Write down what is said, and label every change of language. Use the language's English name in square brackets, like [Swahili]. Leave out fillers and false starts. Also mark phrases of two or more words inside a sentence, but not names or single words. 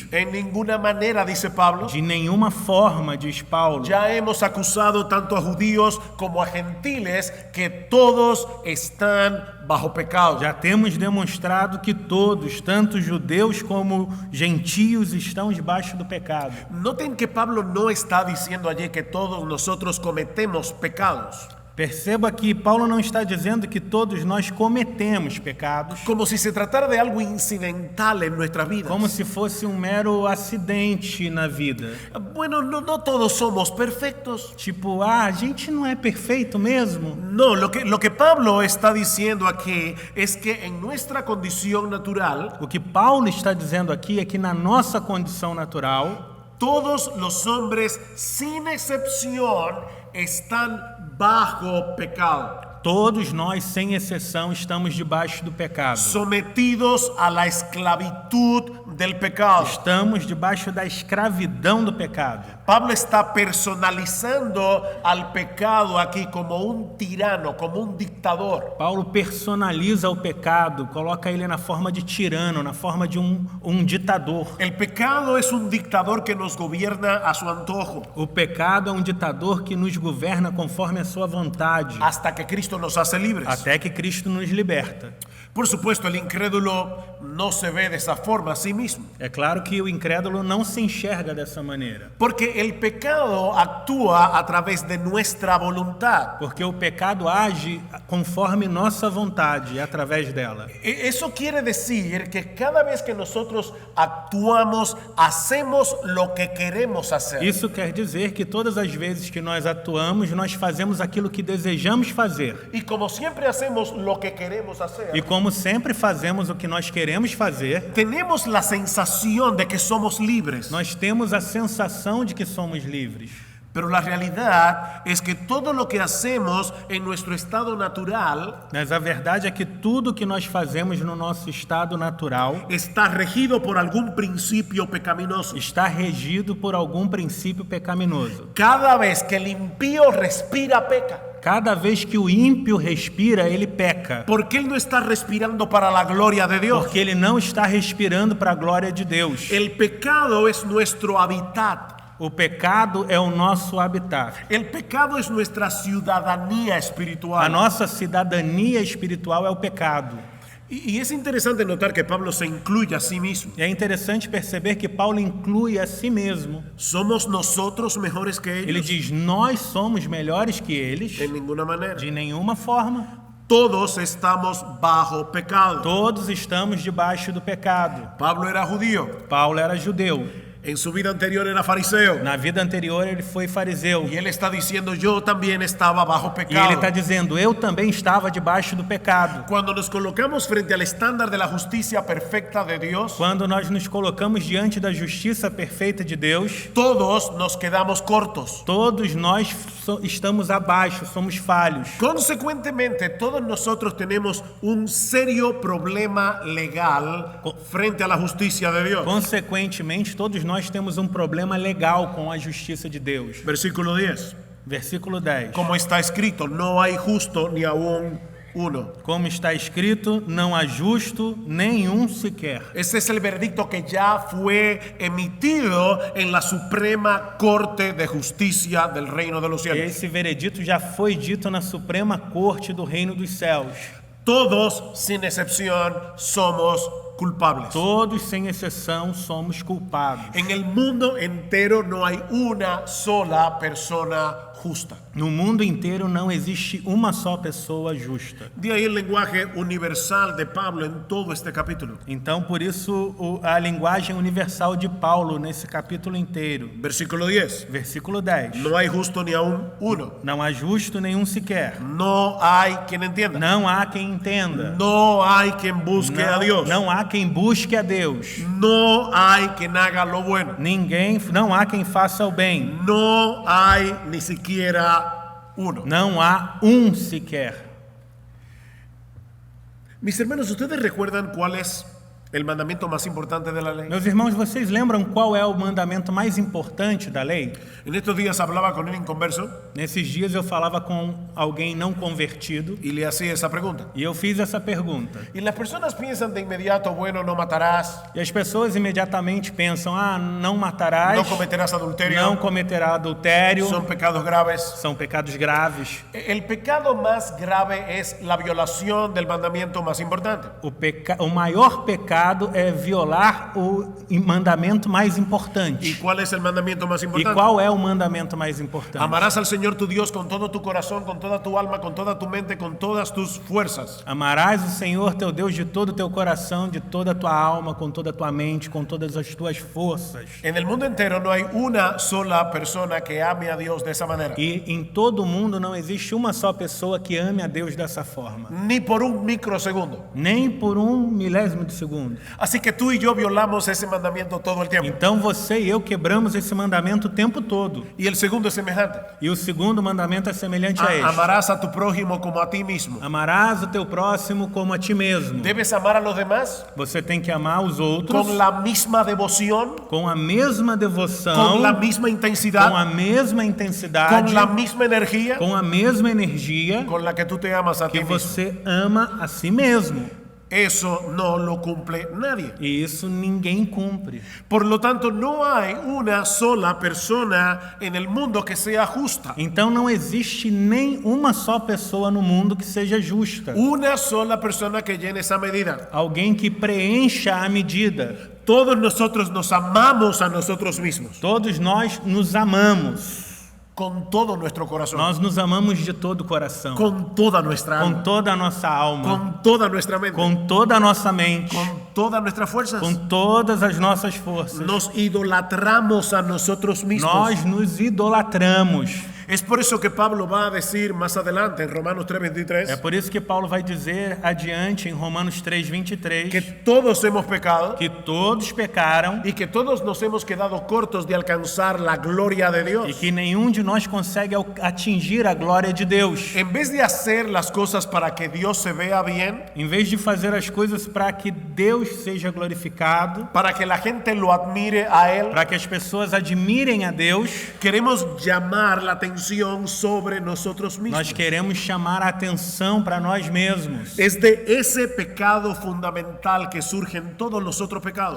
[Spanish] En ninguna manera, dice Pablo. [Portuguese] De nenhuma forma, diz Paulo. [Spanish] Ya hemos acusado tanto a judíos como a gentiles que todos están bajo pecado. [Portuguese] Já temos demonstrado que todos, tanto judeus como gentios, estão debaixo do pecado. [Spanish] Noten que Pablo no está diciendo allí que todos nosotros cometemos pecados, [Portuguese] Perceba que Paulo não está dizendo que todos nós cometemos pecados, [Spanish] como si se tratara de algo incidental en nuestras vidas. [Portuguese] como se fosse um mero acidente na vida. [Spanish] Bueno, no todos somos perfectos. [Portuguese] Tipo, a gente não é perfeito mesmo? [Spanish] No, lo que Pablo está diciendo aquí es que en nuestra condición natural, [Portuguese] O que Paulo está dizendo aqui é que na nossa condição natural, [Spanish] todos los hombres, sin excepción, están bajo pecado, [Portuguese] todos nós, sem exceção, estamos debaixo do pecado. [Spanish] sometidos a la esclavitud del pecado. [Portuguese] Estamos debaixo da escravidão do pecado. [Spanish] Pablo está personalizando al pecado aquí como un tirano, como un dictador. [Portuguese] Paulo personaliza o pecado, coloca ele na forma de tirano, na forma de um ditador. [Spanish] El pecado es un dictador que nos gobierna a su antojo, [Portuguese] O pecado é um ditador que nos governa conforme a sua vontade, [Spanish] hasta que Cristo nos hace libres. [Portuguese] até que Cristo nos liberta. [Spanish] Por supuesto, el incrédulo no se ve de esa forma a sí mismo, [Portuguese] É claro que o incrédulo não se enxerga dessa maneira, [Spanish] porque el pecado actúa a través de nuestra voluntad. [Portuguese] porque o pecado age conforme nossa vontade, através dela. [Spanish] Eso quiere decir que cada vez que nosotros actuamos, hacemos lo que queremos hacer. [Portuguese] Isso quer dizer que todas as vezes que nós atuamos, nós fazemos aquilo que desejamos fazer. [Spanish] Y como siempre hacemos lo que queremos hacer, [Portuguese] E como sempre fazemos o que nós queremos fazer, [Spanish] tenemos la sensación de que somos libres. [Portuguese] nós temos a sensação de que somos livres. [Spanish] Pero la realidad es que todo lo que hacemos en nuestro estado natural [Portuguese] Mas a verdade é que tudo que nós fazemos no nosso estado natural [Spanish] está regido por algún principio pecaminoso. [Portuguese] está regido por algum princípio pecaminoso. [Spanish] Cada vez que el impío respira, peca. [Portuguese] Cada vez que o ímpio respira, ele peca, [Spanish] Porque él no está respirando para la gloria de Dios. [Portuguese] porque ele não está respirando para a glória de Deus. [Spanish] El pecado es nuestro hábitat. [Portuguese] O pecado é o nosso habitat. [Spanish] El pecado es nuestra ciudadanía [Portuguese] A [Spanish] espiritual. [Portuguese] nossa cidadania espiritual é o pecado. [Spanish] Y es interesante notar que Pablo se incluye a sí mismo. [Portuguese] E é interessante perceber que Paulo inclui a si mesmo. [Spanish] ¿Somos nosotros mejores que [Portuguese] Ele [Spanish] ellos? [Portuguese] diz: nós somos melhores que eles? [Spanish] En ninguna manera. [Portuguese] De nenhuma forma. [Spanish] Todos estamos bajo pecado. [Portuguese] Todos estamos debaixo do pecado. [Spanish] Pablo era judío. [Portuguese] Paulo era judeu. [Spanish] En su vida anterior era fariseo. [Portuguese] Na vida anterior ele foi fariseu. [Spanish] Y él está diciendo, yo también estaba bajo [Portuguese] E ele [Spanish] pecado. [Portuguese] está dizendo: eu também estava debaixo do pecado. [Spanish] Cuando nos colocamos frente al estándar de la justicia perfecta de Dios, [Portuguese] Quando nós nos colocamos diante da justiça perfeita de Deus, [Spanish] todos nos quedamos cortos. [Portuguese] todos nós estamos abaixo, somos falhos. [Spanish] Consecuentemente, todos nosotros tenemos un serio problema legal frente a la justicia de Dios. [Portuguese] Consequentemente, todos nós temos problema legal com a justiça de Deus. [Spanish] Versículo 10. [Portuguese] Versículo 10. [Spanish] Como está escrito, no hay justo ni aún uno. [Portuguese] Como está escrito, não há justo nenhum sequer. [Spanish] Ese es el veredicto que ya fue emitido en la Suprema Corte de Justicia del Reino de los Cielos. [Portuguese] Esse veredito já foi dito na Suprema Corte do Reino dos Céus. [Spanish] Todos, sin excepción, somos culpables. [Portuguese] Todos, sem exceção, somos culpados. [Spanish] En el mundo entero no hay una sola persona justa. [Portuguese] No mundo inteiro não existe uma só pessoa justa. [Spanish] De ahí el lenguaje universal de Pablo en todo este capítulo. [Portuguese] Então, por isso, a linguagem universal de Paulo nesse capítulo inteiro. [Spanish] Versículo 10. [Portuguese] Versículo 10. [Spanish] No hay justo ni aún uno. [Portuguese] Não há justo nenhum sequer. [Spanish] No hay quien entienda. [Portuguese] Não há quem entenda. [Spanish] No hay quien busque a Dios. [Portuguese] Não há quem busque a Deus. [Spanish] No hay quien haga lo bueno. [Portuguese] Não há quem faça o bem. [Spanish] No hay ni siquiera uno. [Portuguese] Não há sequer. [Spanish] Mis hermanos, ¿ustedes recuerdan cuál es el mandamiento más importante de la ley? [Portuguese] Meus irmãos, vocês lembram qual é o mandamento mais importante da lei? [Spanish] En estos días hablaba con un inconverso [Portuguese] Nesses dias eu falava com alguém não convertido [Spanish] y le hacía esa pregunta. [Portuguese] e eu fiz essa pergunta. [Spanish] Y las personas piensan de inmediato, bueno, no matarás, [Portuguese] E as pessoas imediatamente pensam: não matarás, [Spanish] no cometerás adulterio, [Portuguese] não cometerá adultério, [Spanish] son pecados graves. [Portuguese] são pecados graves. [Spanish] El pecado más grave es la violación del mandamiento más importante. [Portuguese] O maior pecado é violar o mandamento mais [Spanish] ¿Y [Portuguese] importante. [Spanish] cuál es el mandamiento más [Portuguese] E [Spanish] importante? [Portuguese] qual é o mandamento mais importante? [Spanish] Amarás al Señor tu Dios con todo tu corazón, con toda tu alma, con toda tu mente, con todas tus fuerzas. [Portuguese] Amarás o Senhor teu Deus de todo o teu coração, de toda a tua alma, com toda a tua mente, com todas as tuas forças. [Spanish] En el mundo entero no hay una sola persona que ame a Dios de esa manera. [Portuguese] E em todo o mundo não existe uma só pessoa que ame a Deus dessa forma. [Spanish] Ni por un microsegundo. [Portuguese] Nem por milésimo de segundo. [Spanish] Así que tú y yo violamos ese mandamiento todo el tiempo. [Portuguese] Então você e eu quebramos esse mandamento o tempo todo. [Spanish] Y el segundo es semejante. [Portuguese] E o segundo mandamento é semelhante a este. [Spanish] Amarás a tu prójimo como a ti mismo. [Portuguese] Amarás o teu próximo como a ti mesmo. [Spanish] Debes amar a los demás [Portuguese] Você tem que amar os outros [Spanish] con la misma devoción, [Portuguese] com a mesma devoção, [Spanish] con la misma [Portuguese] com [Spanish] intensidad, [Portuguese] a mesma intensidade, [Spanish] con la misma energía [Portuguese] com a mesma energia [Spanish] con la que tú te amas a ti [Portuguese] que [Spanish] mismo. [Portuguese] você ama a si mesmo. [Spanish] Eso no lo cumple nadie. [Portuguese] E isso ninguém cumpre. [Spanish] Por lo tanto, no hay una sola persona en el mundo que sea justa. [Portuguese] Então não existe nem uma só pessoa no mundo que seja justa. [Spanish] Una sola persona que llene esa medida. [Portuguese] Alguém que preencha a medida. [Spanish] Todos nosotros nos amamos a nosotros mismos [Portuguese] Todos nós nos amamos. [Spanish] con todo nuestro corazón, [Portuguese] Nós nos amamos de todo o coração. [Spanish] con toda nuestra [Portuguese] Com [Spanish] alma, [Portuguese] toda a nossa alma. [Spanish] con toda nuestra mente, [Portuguese] Com toda a nossa mente. [Spanish] con todas nuestras fuerzas. [Portuguese] Com todas as nossas forças. [Spanish] Nos idolatramos a nosotros mismos. [Portuguese] Nós nos idolatramos. [Spanish] Es por eso que Pablo va a decir más adelante en Romanos [Portuguese] É [Spanish] 3:23 [Portuguese] por isso que Paulo vai dizer adiante em Romanos 3:23 [Spanish] que todos hemos pecado [Portuguese] que todos pecaram [Spanish] y que todos nos hemos quedado cortos de alcanzar la gloria de [Portuguese] e [Spanish] Dios. [Portuguese] que nenhum de nós consegue atingir a glória de Deus. [Spanish] En vez de hacer las cosas para que Dios se vea bien, [Portuguese] Em vez de fazer as coisas para que Deus seja glorificado, [Spanish] para que la gente lo admire a Él, [Portuguese] para que as pessoas admirem a Deus, [Spanish] queremos llamar la atención sobre nosotros [Portuguese] nós [Spanish] mismos. [Portuguese] queremos chamar a atenção para nós mesmos. [Spanish] Es de ese pecado fundamental que surgen todos los otros pecados.